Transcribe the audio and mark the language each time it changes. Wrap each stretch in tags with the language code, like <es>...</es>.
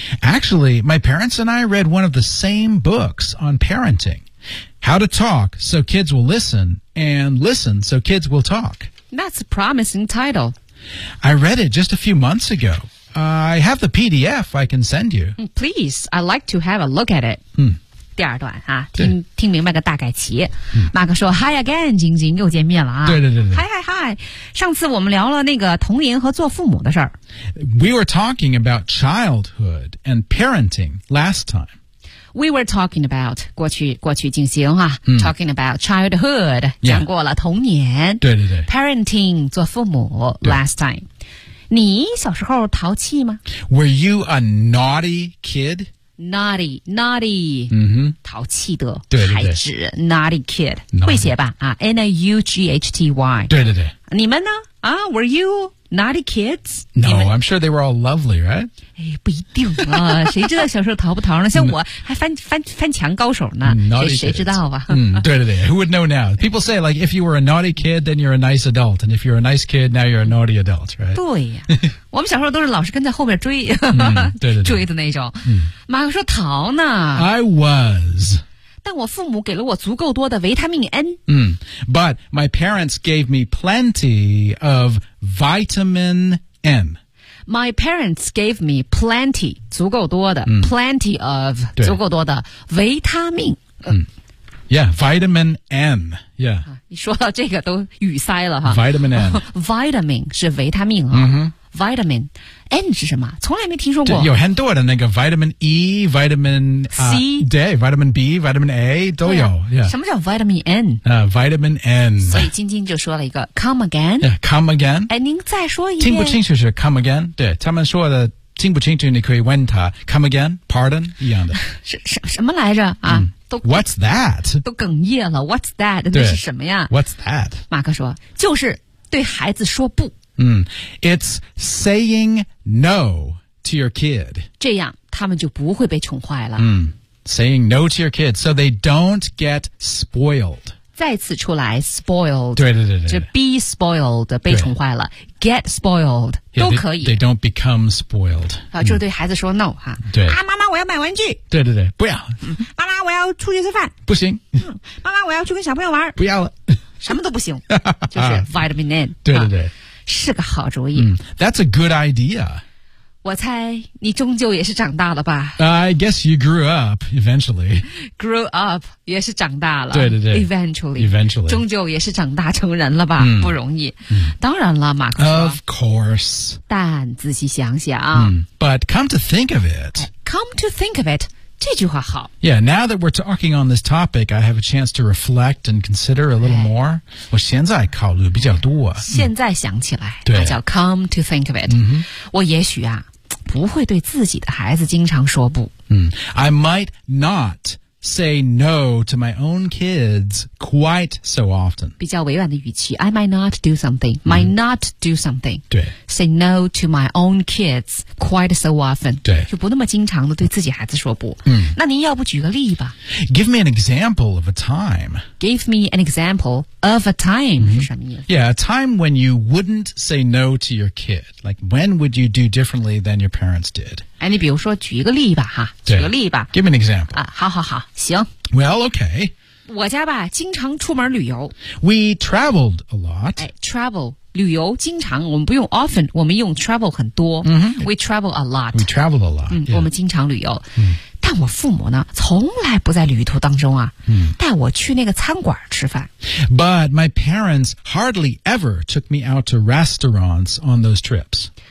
<en>Actually, my parents and I read one of the same books on parenting. How to talk so kids will listen and listen so kids will talk. That's a promising title. I read it just a few months ago. I have the PDF I can send you. Please, I'd like to have a look at it.、嗯、</en> <zh>第二段、啊、听明白个大概齐。马克说</zh> <en>Hi again,</en> <zh>晶晶又见面了、啊。对对对对。</zh> <en>Hi, hi, hi.</en> <zh>上次我们聊了那个童年和做父母的事儿。</zh> <en>We were talking about childhood and parenting last time. We were talking about,</en> <zh>过去进行啊、</zh> <en>mm. talking about childhood,、 yeah.</en> <zh>讲过了童年对对对 parenting, 做父母</zh> <en>last time.</en> <zh>你小时候淘气吗</zh> <en>Were you a naughty kid? Naughty, naughty,、 mm-hmm.</en> <zh>淘气的孩子对对对</zh> <en>naughty kid, naughty.</en> <zh>会写吧、啊、N-A-U-G-H-T-Y. 对对对。你们呢、啊、</zh> <en>were you Naughty kids? No, I'm sure they were all lovely, right?</en> <zh>哎，不一定啊，谁知道小时候淘不淘呢？像我还翻墙高手呢，谁知道吧？对对对</zh> <en>，Who would know now? People say like if you were a naughty kid, then you're a nice adult, and if you're a nice kid, now you're a naughty adult, right?</en> <zh>对呀，我们小时候都是老师跟在后面追，对对，追的那种。马克说淘呢</zh> <en>，I was.</en> <zh>但我父母给了我足够多的维他命 N。</zh> <en>But my parents gave me plenty of vitamin M. My parents gave me plenty,</en> <zh>足够多的、</zh> <en>plenty of,</en> <zh>足够多的维他命。</zh> <en>Yeah, vitamin M. Yeah.</en> <zh>你说到这个都语塞了哈。</zh> <en>Vitamin M.</en> <zh>Vitamin 是维他命啊。Vitamin N 是什么？从来没听说过。有很多的那个 vitamin E, vitamin</zh> <en>C, vitamin B, vitamin A 都有。Yeah.</en> <zh>什么叫 vitamin N？</zh> <en>Vitamin N。</en> <zh>所以晶晶就说了一个</zh> <en>come again。 Yeah, come again。</en> <zh>哎，您再说一遍。听不清楚是</zh> <en>come again。</en> <zh>对，他们说的听不清楚，你可以问他 come again, pardon 一样的。什么来着啊？</zh> <en>What's that？</en> <zh>都哽咽了。</zh> <en>What's that？</en> <zh>那是什么呀</zh> <en>？What's that？</en> <zh>马克说，就是对孩子说不。</zh> <en>It's saying no to your kid.</en> <zh>这样他们就不会被宠坏了。</zh> <en>Saying no to your kid, so they don't get spoiled.</en> <zh>再次出来 spoiled. 对对对对。就</zh> <en>be spoiled,</en> <zh>被宠坏了。</zh> <en>Get spoiled, yeah,</en> <zh>都可以。</zh> <en>They don't become spoiled.</en> <zh>就是对孩子说 no, 哈。对。啊，妈妈我要买玩具。对对对，不要。妈妈我要出去吃饭。不行。妈妈我要去跟小朋友玩。不要了。什么都不行。就是 vitamin N. 对对对。是个好主意。</zh> <en>That's a good idea.</en> <zh>我猜你终究也是长大了吧。</zh> <en>I guess you grew up eventually.</en> <zh>Grew up 也是长大了。对对对。</zh> <en>Eventually.</en> <zh>终究也是长大成人了吧。不容易。当然了马克说。 Of course. 但仔细想想。</zh> <en>But come to think of it. Come to think of it.</en> <zh>这句话好。</zh> <en>Yeah, now that we're talking on this topic, I have a chance to reflect and consider a little more.</en> <zh>我现在考虑比较多。现在想起来，对，</zh> <en>叫 come to think of it.</en> <zh>我也许啊，不会对自己的孩子经常说不。</zh> <en>I might not say no to my own kids quite so often.</en> <zh>比较委婉的语气</zh> <en>，I might not do something. Might not do something.</en> <zh>对。</zh> <en>Say no to my own kids quite so often.</en> <zh>对。就不那么经常的对自己孩子说不。那您要不举个例吧</zh> <en>？Give me an example of a time. Give me an example of a time</en> <zh>是什么意思</zh> <en>？Yeah, a time when you wouldn't say no to your kid. Like when would you do differently than your parents did?</en> <zh>哎，你比如说举一个例吧，哈，举个例吧。</zh> <en>Give me an example.</en> <zh>啊，好好好，行。</zh> <en>Well, okay.</en> <zh>我家吧经常出门旅游。</zh> <en>We traveled a lot.</en> <zh>Travel, 旅游经常我们不用 often, 我们用 travel 很多。</zh> <en>We travel a lot. We traveled a lot.</en> <zh>我们经常旅游。但我父母呢从来不在旅途当中啊带我去那个餐馆吃饭。</zh> <en>But my parents hardly ever took me out to restaurants on those trips.</en>